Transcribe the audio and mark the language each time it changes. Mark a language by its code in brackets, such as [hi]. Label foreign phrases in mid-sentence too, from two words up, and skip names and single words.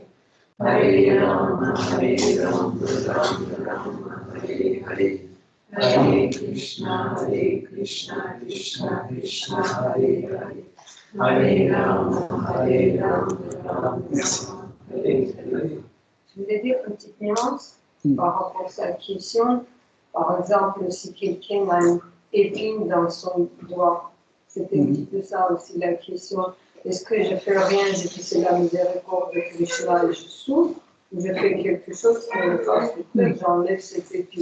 [sa] Hare Rama, Rama Rama, Hare Hare. Hare Krishna, Krishna Krishna, Hare Hare. Hare Rama, Rama Hare Hare. [fr] Je voulais dire une petite nuance par rapport à cette question. Par exemple, si quelqu'un a une épine dans son doigt, c'était un petit peu ça aussi la question. Est-ce que je fais rien, je fais c'est la miséricorde de Krishna et je souffre, ou je fais quelque chose qui me fasse souffrir, j'enlève cette épine.